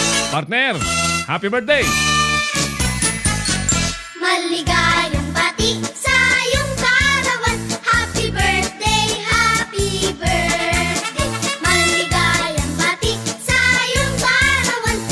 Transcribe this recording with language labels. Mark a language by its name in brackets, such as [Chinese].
[English] Partner, happy birthday! [Filipino] Maligayang bati sa iyong karawan. [English] Happy birthday, happy birthday. [Filipino] Maligayang bati sa iyong karawan.